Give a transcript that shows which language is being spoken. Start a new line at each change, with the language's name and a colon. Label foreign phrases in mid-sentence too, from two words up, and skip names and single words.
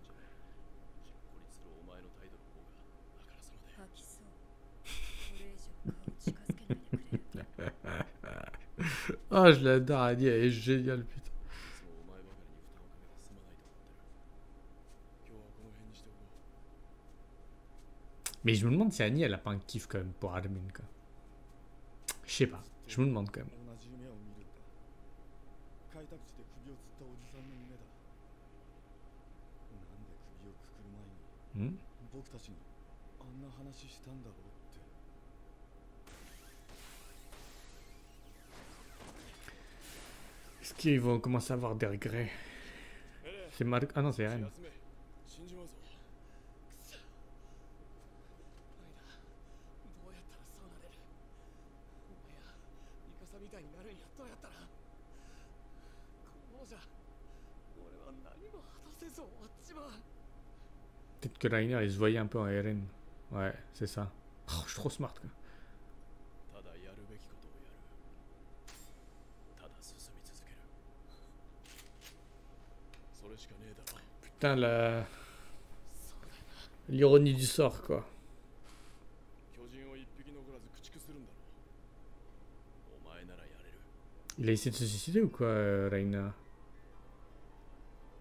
French: Oh, je l'adore, Annie, elle est géniale, putain. Mais je me demande si Annie, elle a pas un kiff quand même pour Armin, quoi. Je sais pas, je me demande quand même.
Japanese: 開拓地で首を吊ったおじさんの夢だ。なんで首をくくる前に、 Hmm? 僕たちにあんな話したんだろうって。
French: Est-ce qu'ils vont commencer à avoir des regrets? C'est Marc... Ah non, c'est Eren.
Japanese: 死んじまうぞ。くそ。アイナ、どうやったらそうなれる？お前やミカサみたいになるにはどうやったら？このままじゃ俺は何も果たせず終わっちまう。
French: Peut-être que Rainer, il se voyait un peu en Eren. Ouais, c'est ça. Oh, je suis trop smart, quoi.
Japanese: ただやるべきことをやる。ただ進み続ける。それしかねえだろ。
French: Putain, la... l'ironie du sort, quoi.
Japanese: 巨人を一匹残らず駆逐するんだろう。お前ならやれる。
French: Il a essayé de se suicider ou quoi, Rainer?